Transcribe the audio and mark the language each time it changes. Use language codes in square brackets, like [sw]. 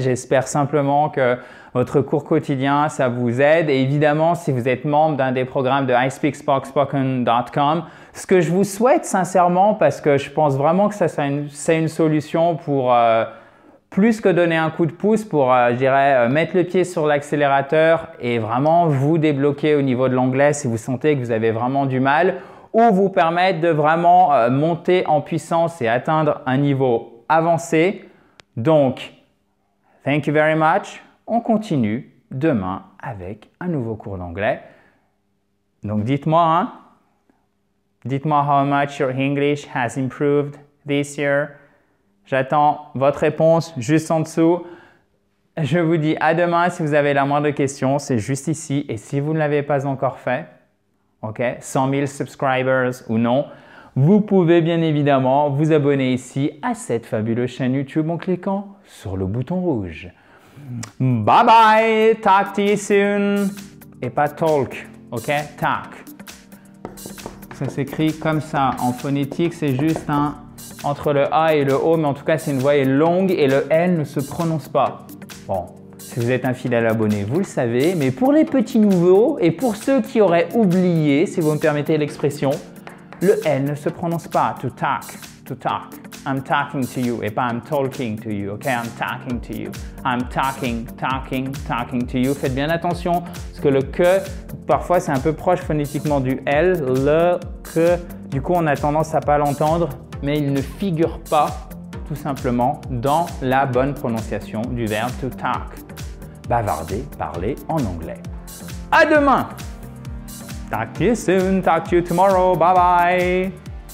[fr] J'espère simplement que votre cours quotidien, ça vous aide. Et évidemment, si vous êtes membre d'un des programmes de ispeakspoken.com, ce que je vous souhaite sincèrement, parce que je pense vraiment que c'est une solution pour plus que donner un coup de pouce, pour, je dirais, mettre le pied sur l'accélérateur et vraiment vous débloquer au niveau de l'anglais si vous sentez que vous avez vraiment du mal, ou vous permettre de vraiment monter en puissance et atteindre un niveau avancé. Donc, [en] thank you very much. [fr] On continue demain avec un nouveau cours d'anglais. Donc, dites-moi, hein? Dites-moi [en] how much your English has improved this year. [fr] J'attends votre réponse juste en dessous. Je vous dis à demain. Si vous avez la moindre question, c'est juste ici. Et si vous ne l'avez pas encore fait, ok, 100 000 subscribers ou non, vous pouvez bien évidemment vous abonner ici à cette fabuleuse chaîne YouTube en cliquant sur le bouton rouge. [en] Bye bye, talk to you soon. [fr] Et pas [en] talk, ok, talk. [fr] Ça s'écrit comme ça. En phonétique, c'est juste un entre le A et le O, mais en tout cas, c'est une voyelle longue et le L ne se prononce pas. Bon. Si vous êtes un fidèle abonné, vous le savez, mais pour les petits nouveaux et pour ceux qui auraient oublié, si vous me permettez l'expression, le L ne se prononce pas. [en] To talk, to talk. I'm talking to you [fr] et pas [en] I'm talking to you, ok? I'm talking to you. I'm talking to you. [fr] Faites bien attention parce que le que, parfois, c'est un peu proche phonétiquement du L, le, que. Du coup, on a tendance à pas l'entendre, mais il ne figure pas tout simplement dans la bonne prononciation du verbe to talk. Bavarder, parler en anglais. À demain! [en] Talk to you soon, talk to you tomorrow, bye bye!